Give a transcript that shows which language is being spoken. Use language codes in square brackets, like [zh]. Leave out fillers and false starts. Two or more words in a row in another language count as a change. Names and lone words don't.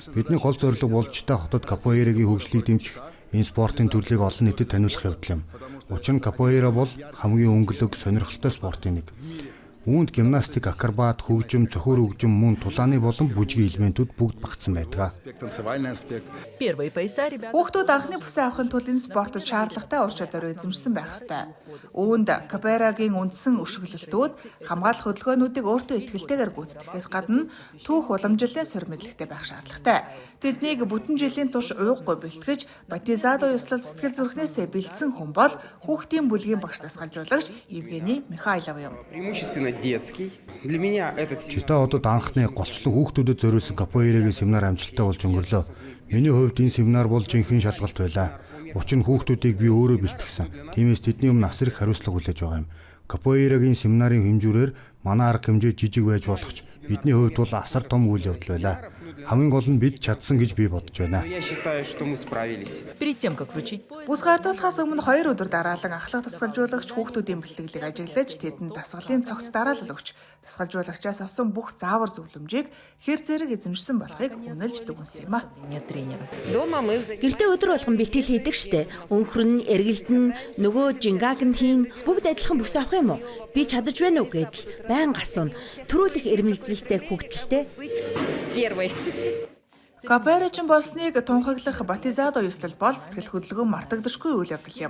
[mn] Бидний гол зорилго бол Чита хотод капуэрагийн хөгжлийг дэмжих, энэ спортын төрлийг олон нийтэд таниулах явдал юм. Учир нь капуэра бол хамгийн өнгөлөг, сонирхолтой спортын нэг. Үүнд гимнастик, акробат, хөгжим, цохиур хөгжим, мөн тулааны болон бүжгийн элементүүд бүгд багтсан байдаг. [ru] Первые пояса, ребята. [mn] Хүүхдүүд анхны бүсээ авахын тулд энэ спортод шаардлагатай ур чадвар эзэмшсэн байх ёстой. Үүнд капуэрагийн үндсэн өшөглөлтүүд хамгаалах хөдөлгөөнүүдийг өөртөө ихтэйгээр гүйцэтгэхээс гадна түүх уламжлалын сур мэдлэгтэй байх шаардлагатай. Тэднийг бүтэн жилийн турш уйггүй бэлтгэж, батизадо ёслол сэтгэл зүрхнээсээ бэлдсэн хүн бол хүүхдийн бүлгийн багш дасгалжуулагч Евгений Михайлов юм. [ru] Преимущественно детский. Для меня это... [mn] Чита хотод анхны голчлон хүүхдүүдэд зориулсан капуэрагийн семинар амжилттай болж өнгөрлөө. Миний хувьд энэ семинар бол жинхэнэ шалгалт байлаа. Учир нь хүүхдүүдийг би өөрөө бэлтгэсэн. Тиймээс тэдний өмнө асар их хариуцлага хүлээж байгаа юм. Капуэрагийн семинарын хэмжүүрээр манай арга хэмжээ жижиг байж болох ч бидний хувьд бол асар том үйл явдал байлаа. Хамгийн гол нь бид чадсан гэж би бодож байна. [ru] Я считаю, что мы справились. Перед тем, как вручить пояс... [mn] Бүс гардуулахаас өмнө 2 өдөр дараалан ахлах дасгалжуулагч хүүхдүүдийн бэлтгэлийг ажиглаж тэдэнд дасгалын цогц дараалал өгч дасгалжуулагчаас авсан бүх заавар зөвлөмжийг хэр зэрэг эзэмшсэн болохыг үнэлж дүгнсэн юм а. [ru] Нет тренера. Дома мы... [mn] Гэртээ өдөр болгон бэлтгэл хийдэг штэ. Өнхрөн, эргэлдэн, нөгөө жингааг нь хийн бүгд адилхан бүс авах юм уу? Би чадаж байна уу гэдэл байнга асууна. Төрүүлэх эрмэлзэлтэй хүүхдэлтэй. [ru] Первый. [mn] Капуэрачин болсныг тунхаглах батизадо ёслол бол сэтгэл хөдлөлгөөн мартагдашгүй үйл явдал юм.